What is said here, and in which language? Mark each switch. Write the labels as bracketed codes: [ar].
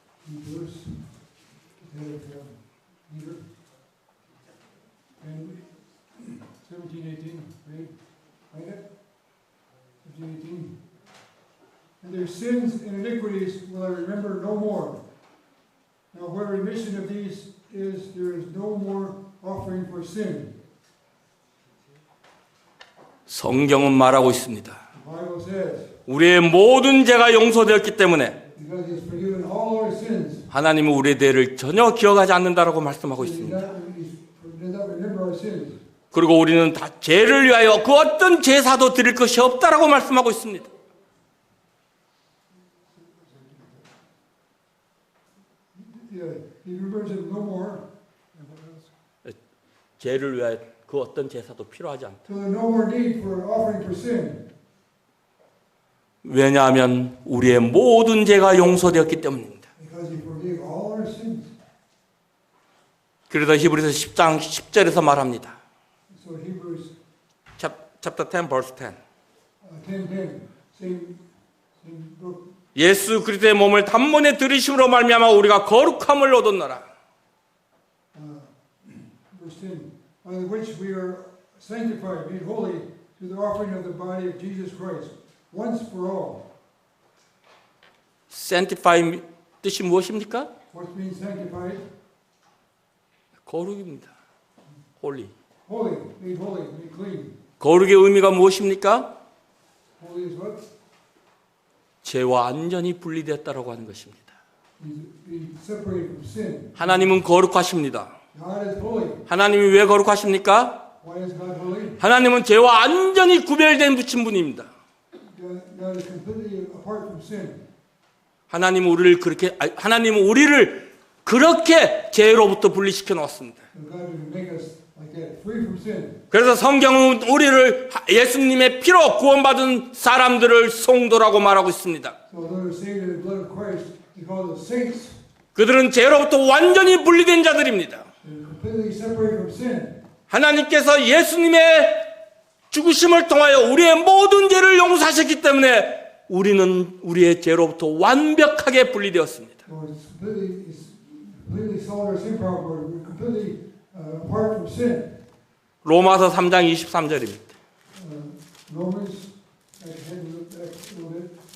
[en] Hebrews, ahead of Peter. And 17, 15:18. Read. Find it. 15:18. And their sins and iniquities will I remember no more. Now where remission of these is, there is no more offering for sin. [ko] 성경은 말하고 있습니다. [en] The Bible says, [ko] 우리의 모든 죄가 용서되었기 때문에 [en] because He has forgiven all our sins, [ko] 하나님은 우리의 죄를 전혀 기억하지 않는다라고 말씀하고 [en] He does [ko] 있습니다. [en] not remember our sins. [ko] 그리고 우리는 다 죄를 위하여 그 어떤 제사도 드릴 것이 없다라고 말씀하고 있습니다. [en] Yeah, He remembers it no more. [ko] 죄를 위하여 그 어떤 제사도 필요하지 않다. [en] So there's no more need for offering for sin. [ko] 왜냐하면 우리의 모든 죄가 용서되었기 때문입니다. [en] Because He forgave all our sins. [ko] 그래서 히브리서 10장 10절에서 말합니다. [en] So Hebrews Chapter 10 verse 10. 10:10, same book. [ko] 예수 그리스도의 몸을 단번에 들이심으로 말미암아 우리가 거룩함을 얻었노라. [en] Verse 10, by which we are sanctified, made holy through the offering of the body of Jesus Christ, once for all. [ko] sanctify 뜻이 무엇입니까? [en] What means sanctified? [ko] 거룩입니다. holy. [en] Holy, made clean. [ko] 거룩의 의미가 무엇입니까? [en] Holy is what? [ko] 죄와 완전히 분리되었다라고 하는 것입니다. [en] Be separated from sin. [ko] 하나님은 거룩하십니다. [en] God is holy. [ko] 하나님이 왜 거룩하십니까? [en] Why is God holy? [ko] 하나님은 죄와 완전히 구별된 부친 분입니다. [en] God is completely apart from sin. [ko] 하나님은 우리를 그렇게 죄로부터 분리시켜 놓았습니다. [en] And God will make us like that, free from sin. [ko] 그래서 성경은 우리를 예수님의 피로 구원받은 사람들을 성도라고 말하고 있습니다. [en] So those who are saved in the blood of Christ, He calls us saints. [ko] 그들은 죄로부터 완전히 분리된 자들입니다. [en] They're completely separated from sin. [ko] 하나님께서 예수님의 죽으심을 통하여 우리의 모든 죄를 용서하셨기 때문에 우리는 우리의 죄로부터 완벽하게 분리되었습니다. [en] So it's completely solved our sin problem. We're completely apart from sin. [ko] 로마서 3장 23절입니다. [en] Romans, I had to look back a little bit.